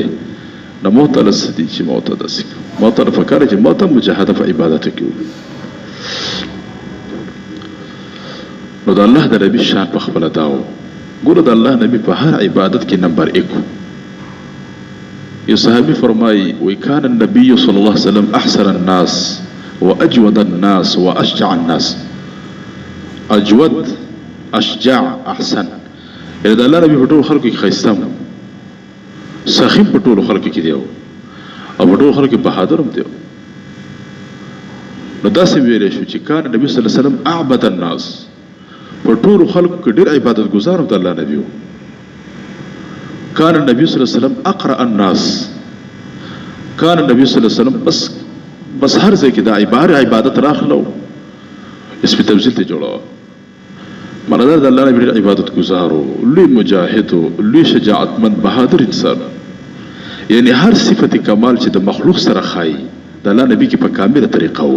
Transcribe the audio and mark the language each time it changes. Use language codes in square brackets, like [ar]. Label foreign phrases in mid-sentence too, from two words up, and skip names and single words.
[ps] نو موږ ته لس دي چې موږ ته داسې کوو، موږ ته پکار چې موږ ته مجاهده په عبادتو کې وکړو. نو د الله د نبي شان په خپله دا و. ګوره د الله نبي په هر عبادت کې نمبر 1 و. یو صحابي فرمایي: [ar] وکان النبي صلی الله علیه وسلم احسن الناس واجود الناس واشجع الناس. اجود، اشجع، احسن، [ps] یعنې د الله نبي په ټولو خلکو کې ښایسته و، سخي په ټولو خلکو کې دی او په ټولو خلکو کې بهادر هم دی. نو داسې ویلی شو چې [ar] کان نبي صلی الله علیه وسلم اعبد الناس، [ps] په ټولو خلکو کې ډېر عبادت ګزار د الله نبي و. [ar] کان النبي صلی الله علیه وسلم اقرأ الناس، کان النبي صلی الله علیه وسلم [ps] بس هر ځای کې دا عبادت راخلو، اسم تفضیل ته جوړوه. معنی د الله نبي ډېر عبادت ګزار و، لوی مجاهد و، لوی شجاعتمند بهادر انسان. یعنې هر صفت کمال چې د مخلوق سره ښایي د الله نبي کې په کامله طریقه و.